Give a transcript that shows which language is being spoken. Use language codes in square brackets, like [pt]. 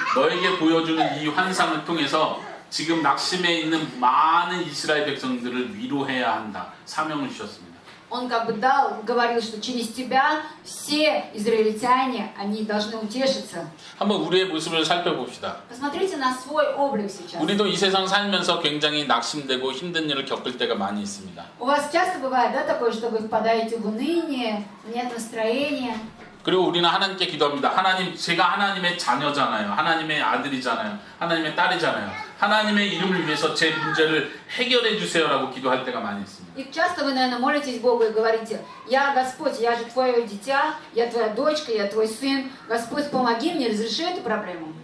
[ko] 너에게 보여주는 이 환상을 통해서 지금 낙심해 있는 많은 이스라엘 백성들을 위로해야 한다. 사명을 주셨습니다. [ru] Он как бы говорил, что через тебя все израильтяне, они должны утешиться. [ko] 한번 우리의 모습을 살펴봅시다. [ru] Посмотрите на свой облик сейчас. [ko] 우리도 이 세상 살면서 굉장히 낙심되고 힘든 일을 겪을 때가 많이 있습니다. [ru] У вас часто бывает, да, такое, что вы впадаете в уныние, нет настроения. [ko] 그리고 우리는 하나님께 기도합니다. 하나님, 제가 하나님의 자녀잖아요. 하나님의 아들이잖아요. 하나님의 딸이잖아요. 하나님의 이름을 위해서 제 문제를 해결해 주세요라고 기도할 때가 많이 있습니다. [ru] И часто вы, наверное, молитесь Богу и говорите: «Я Господь, я же твое дитя, я твоя дочка, я твой сын. Господь, помоги мне, разреши эту проблему».